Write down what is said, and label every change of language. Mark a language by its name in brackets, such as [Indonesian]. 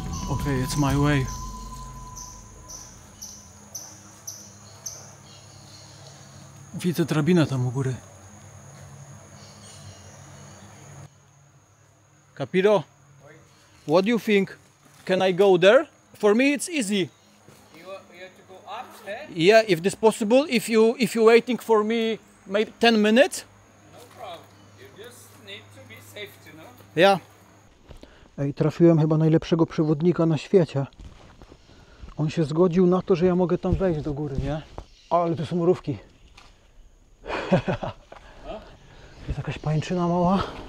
[English] Okay, it's my way. [Polish] Widzę drabinę tam u góry. [English] Capiro, what do you think? Can I go there? For me it's easy. You have to go upstairs? Yeah, if this possible, if you waiting for me maybe 10 minutes? No problem. You just need to be safe, no? Ja. [Polish] Ej, trafiłem chyba najlepszego przewodnika na świecie. On się zgodził na to, że ja mogę tam wejść do góry, nie? Ale tu są mrówki. Jest jakaś pajęczyna mała.